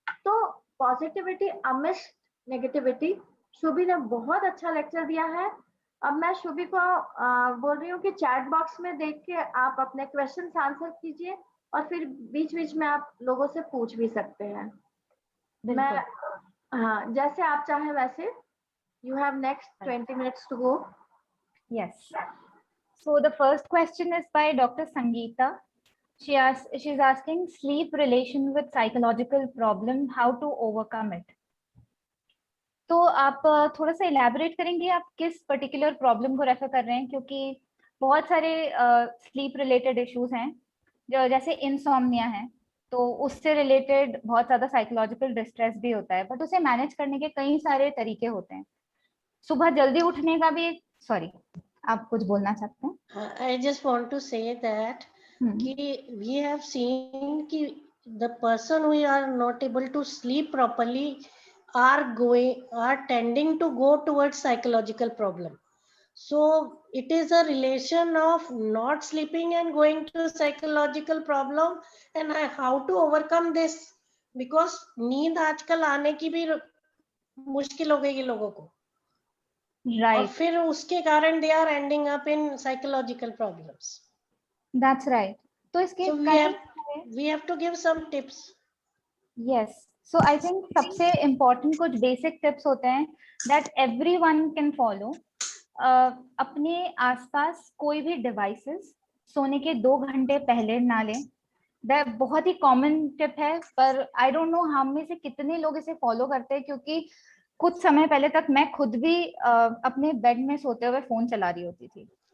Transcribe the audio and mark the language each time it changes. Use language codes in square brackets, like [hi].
[hi] तो positivity amidst negativity. Shubhi ने बहुत अच्छा लेक्चर दिया है। अब मैं शुभी को बोल रही हूँ कि चैट बॉक्स में देख के आप अपने क्वेश्चंस आंसर कीजिए और फिर बीच बीच में आप लोगों से पूछ भी सकते हैं। मैं हाँ, जैसे आप चाहें वैसे। [en] You have next 20 minutes to go. Yes. So the first question is by Dr. Sangeeta. She's asking sleep relation with psychological problem, how to overcome it. [hi] तो आप थोड़ा सा elaborate करेंगे, आप किस particular problem को रेफर कर रहे हैं, क्योंकि बहुत सारे sleep related issues हैं, जो जैसे insomnia है, तो उससे रिलेटेड बहुत ज्यादा साइकोलॉजिकल डिस्ट्रेस भी होता है, बट उसे मैनेज करने के कई सारे तरीके होते हैं। सुबह जल्दी उठने का भी, सॉरी आप कुछ बोलना चाहते हैं? [en] I just want to say that कि we have seen कि the person who are not able to sleep properly are tending to go towards psychological problem. So it is a relation of not sleeping and going to psychological problem, and how to overcome this, because [hi] नींद आजकल आने की भी मुश्किल हो गई है लोगों को, और [en] Right. [hi] फिर उसके कारण [en] they are ending up in psychological problems. That's right. [hi] तो इसके [en] So we have to give some tips. Yes. So I think [hi] सबसे important कुछ basic tips होते हैं [en] that everyone can follow. [hi] अपने आसपास कोई भी devices सोने के 2 घंटे पहले ना लें. वह बहुत ही common tip है, पर [en] I don't know [hi] हम में से कितने लोग इसे follow करते हैं, क्योंकि कुछ समय पहले तक मैं खुद भी अपने बेड में सोते हुए फोन चला रही होती थी.